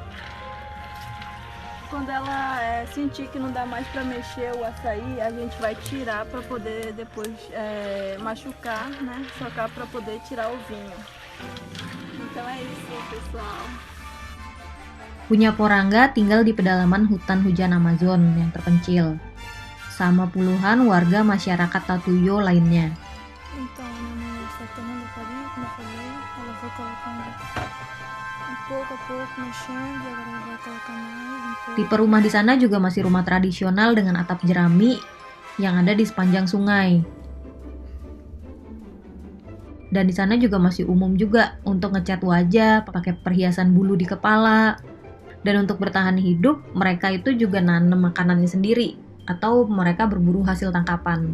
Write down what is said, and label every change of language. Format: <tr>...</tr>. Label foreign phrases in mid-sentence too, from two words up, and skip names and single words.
<pt>Quando ela sentir que não dá mais para mexer o açaí, a gente vai tirar para poder depois machucar, né? Socar para poder tirar o vinho. Então é isso, pessoal.</pt> <id>Cunha Poranga tinggal di pedalaman hutan hujan Amazon yang terpencil, sama puluhan warga masyarakat Tatuyo lainnya.</id> <pt>Então, a minha mãe está tomando farinha, como eu falei, ela vai colocando pouco a pouco, mexendo, e agora ela vai colocar mais pouco.</pt> <id>Tipe rumah di sana juga masih rumah tradisional dengan atap jerami yang ada di sepanjang sungai. Dan di sana juga masih umum juga untuk ngecat wajah, pakai perhiasan bulu di kepala. Dan untuk bertahan hidup, mereka itu juga nanam makanannya sendiri atau mereka berburu hasil tangkapan.</id>